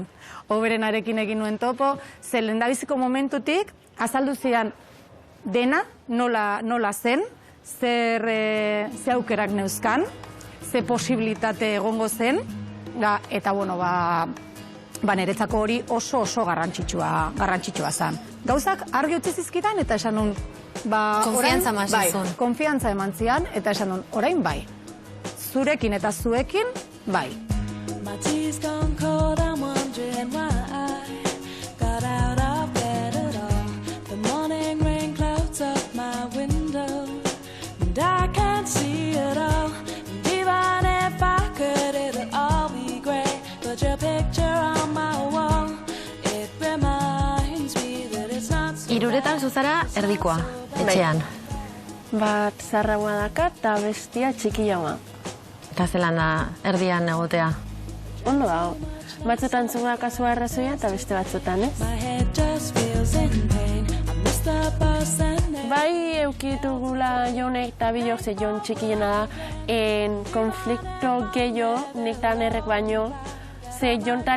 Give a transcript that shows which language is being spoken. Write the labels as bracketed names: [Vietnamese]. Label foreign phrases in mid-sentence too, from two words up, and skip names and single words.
[Basque] Oberenarekin egin nuen topo, ze lehendabiziko momentutik azaldu zian dena nola zen, ze aukerak neuzkan, ze posibilitate egongo zen, eta bueno, niretzako hori oso garrantzitsua zen. Gauzak argi utzi zizkidan eta esan nun, konfiantza mazizun. Konfiantza eman zian, eta esan nun, orain bai. Zurekin eta zuekin, bai. [English] My tea's gone cold, I'm wondering why I got out of bed at all. The morning rain clouds up my window, and I can't see it all. And even if I could, it'll all be grey. But your picture on my wall, it reminds me that it's not so. [Basque] Hiruretan zuzara erdikoa, etxean. Bat zarragoa daka eta bestia txikiagoa. Eta zelan da erdian egotea? Ondo dago. Batzutan zuga kasua arrazoia eta beste batzutan, ez? Bai eukitugula Jonek eta Bilok, ze Jon txikiena da, konflikto gehiago nik tan errek baino, ze Jontan